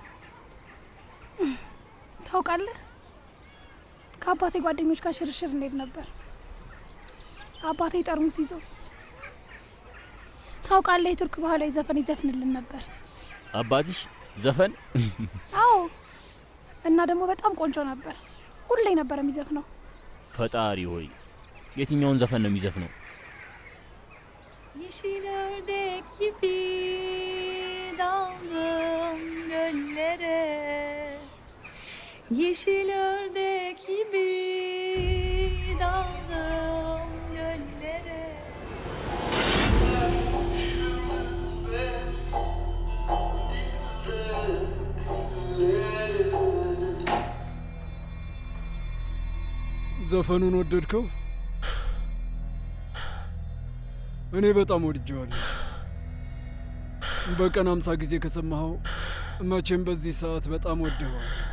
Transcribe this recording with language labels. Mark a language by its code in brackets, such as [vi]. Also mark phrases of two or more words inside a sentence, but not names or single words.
[am] ታውቃለህ፣ ከአባቴ ጓደኞች ጋር ሽርሽር እንሄድ ነበር። አባቴ ጠርሙስ ይዞ ታውቃለህ፣ የቱርክ ባህላዊ ዘፈን ይዘፍንልን ነበር። አባትሽ ዘፈን? አዎ፣ እና ደግሞ በጣም ቆንጆ ነበር። ሁሌ ነበር የሚዘፍነው። ፈጣሪ ሆይ የትኛውን ዘፈን ነው የሚዘፍነው? [tr] Yeşil ördek gibi daldım göllere, yeşil ördek gibi daldım göllere. [am] ዘፈኑን ወደድከው? እኔ በጣም ወድጄዋለሁ። በቀን 50 ጊዜ ከሰማኸው መቼም በዚህ ሰዓት በጣም ወደዋል።